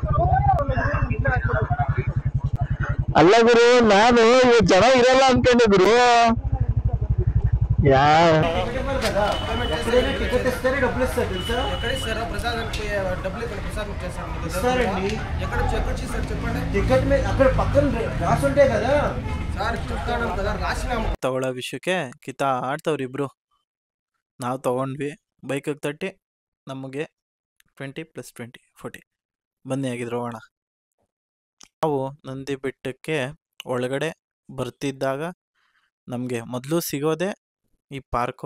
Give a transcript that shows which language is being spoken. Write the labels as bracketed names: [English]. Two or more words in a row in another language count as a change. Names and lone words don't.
[Kannada] ಅಲ್ಲ ಗುರು, ನಾನು ಜನ ಇರಲ್ಲ ಅನ್ಕೊಂಡೆ ಗುರು. [Telugu] టికెట్ ఇవ్వాలి కదా, ఎక్కడైనా టికెట్ ఇస్తారే డబ్బులు ఇస్తారు తెలుసా? ఎక్కడ ఇస్తారా ప్రసాదానికి డబ్బులు ఇక్కడ ప్రసాదం చేస్తాను ఇస్తారండి. ఎక్కడ చేస్తారు చెప్పండి. టికెట్ మీద అక్కడ పక్కన రాసి ఉంటాయి కదా సార్, చెప్తాను కదా, రాసినాము. [Kannada] ತಗೊಳ್ಳೋ ವಿಷಯಕ್ಕೆ ಆಡ್ತವ್ರಿ ಇಬ್ರು. ನಾವು ತಗೊಂಡ್ವಿ, ಬೈಕಿಗೆ ತಟ್ಟಿ ನಮಗೆ 20+20 40 ಬನ್ನಿ ಆಗಿದ್ರು ಹೋಗೋಣ. ನಾವು ನಂದಿ ಬೆಟ್ಟಕ್ಕೆ ಒಳಗಡೆ ಬರ್ತಿದ್ದಾಗ ನಮಗೆ ಮೊದಲು ಸಿಗೋದೆ ಈ ಪಾರ್ಕು.